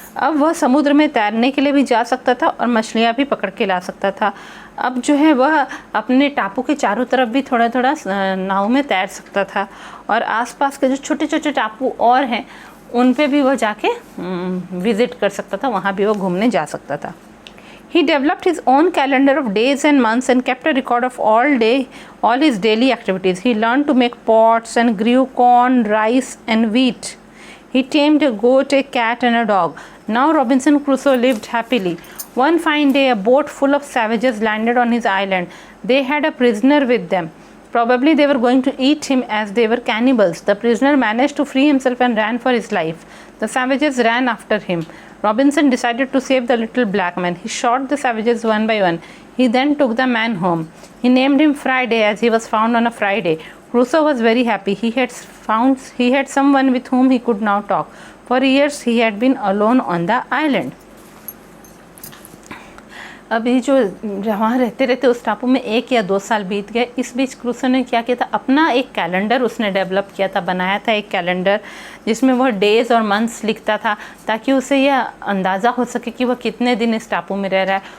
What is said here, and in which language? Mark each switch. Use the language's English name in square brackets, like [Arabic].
[Hindi] अब वह समुद्र में तैरने के लिए भी जा सकता था और मछलियाँ भी पकड़ के ला सकता था। अब जो है वह अपने टापू के चारों तरफ भी थोड़ा थोड़ा नाव में तैर सकता था, और आसपास के जो छोटे छोटे टापू और हैं उन पे भी वह जाके विज़िट कर सकता था, वहाँ भी वह घूमने जा सकता था। [English] He developed his own calendar of days and months and kept a record of all his daily activities. He learned to make pots and grew corn, rice and wheat. He tamed a goat, a cat and a dog. Now Robinson Crusoe lived happily. One fine day, a boat full of savages landed on his island. They had a prisoner with them. Probably they were going to eat him, as they were cannibals. The prisoner managed to free himself and ran for his life. The savages ran after him. Robinson decided to save the little black man. He shot the savages one by one. He then took the man home. He named him Friday, as he was found on a Friday. Crusoe was very happy. He had someone with whom he could now talk. For years he had been alone on the island. [Hindi] अभी जो वहाँ रहते रहते उस टापू में 1 या 2 साल बीत गए। इस बीच क्रूसो ने क्या किया था, अपना एक कैलेंडर उसने डेवलप किया था, बनाया था एक कैलेंडर, जिसमें वह डेज़ और मंथ्स लिखता था, ताकि उसे यह अंदाज़ा हो सके कि वह कितने दिन इस टापू में रह रहा है।